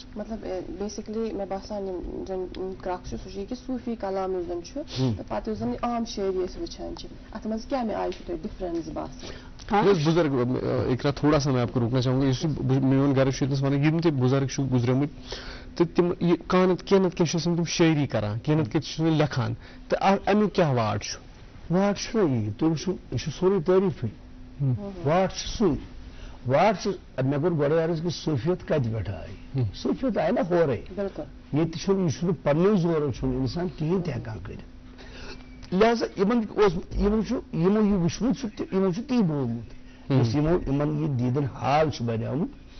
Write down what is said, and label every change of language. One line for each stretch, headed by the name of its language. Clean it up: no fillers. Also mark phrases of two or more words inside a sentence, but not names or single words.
Kashmiri: مطلب بیسکلی مےٚ باسان یِم زن کرٛکھ چھُ سُہ چھُ یہِ کہِ صوٗفی کلام یُس زن چھُ تہٕ پتہٕ یُس زن عام شٲعری أسۍ وٕچھان چھِ اتھ منٛز کیاہ مےٚ آیہِ چھُ تۄہہِ ڈفرنس باسان یُس بُزرگ اقرا
Urdu: تھوڑا سا میں آپ کو روکنا چاہوں گا
Kashmiri: یُس میون گرٕ چھُ ییٚتنس ونان یِم تہِ بُزرگ چھِ گُزریمٕتۍ تہٕ تِم کینٛہہ نتہٕ کینٛہہ چھِ آسان تِم شٲعری کران کینٛہہ نتہٕ کینٛہہ چھِ تِم لیکھان تہٕ امیُک کیاہ واٹ چھُ واٹ چھُنہ یی تُہۍ وٕچھِو یہِ چھُ سورُے تعریٖفٕے واٹ چھُ سُے واٹ چھُ مےٚ کوٚر گۄڈے عرض کہِ صوٗفیت کتہِ پٮ۪ٹھ آیہِ صوٗفیت آیہِ نا ہورے ییٚتہِ چھُنہٕ یہِ چھُنہٕ پننیو زورو چھُنہٕ انسان کِہیٖنۍ تہِ ہٮ۪کان کٔرِتھ لہذا یِمن اوسمُت یِمو یہِ وٕچھمُت چھُ تہِ یِمو چھُ تی بوٗزمُت یُس یِمن یہِ دیٖدن حال چھُ بنیومُت